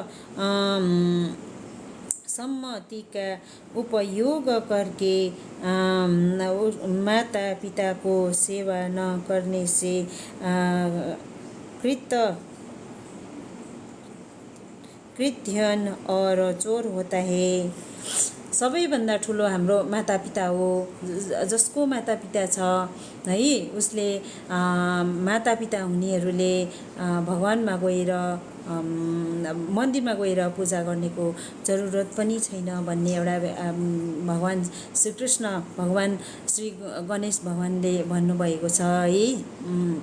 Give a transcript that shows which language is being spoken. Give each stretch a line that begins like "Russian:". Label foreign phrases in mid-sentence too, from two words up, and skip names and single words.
Hindi: सम्मति का उपयोग करके माता पिता को सेवा न करने से कृतघ्न और चोर होता है।
Nepali: सबैभन्दा ठुलो हाम्रो मातापिता हो। जसको मातापिता छ है उसले मातापिता हुनेहरूले भगवानमा गएर मन्दिरमा गएर पूजा गर्नेको जरुरत पनि छैन भन्ने एउटा भगवान श्रीकृष्ण भगवान श्री गणेश भगवानले भन्नुभएको छ है।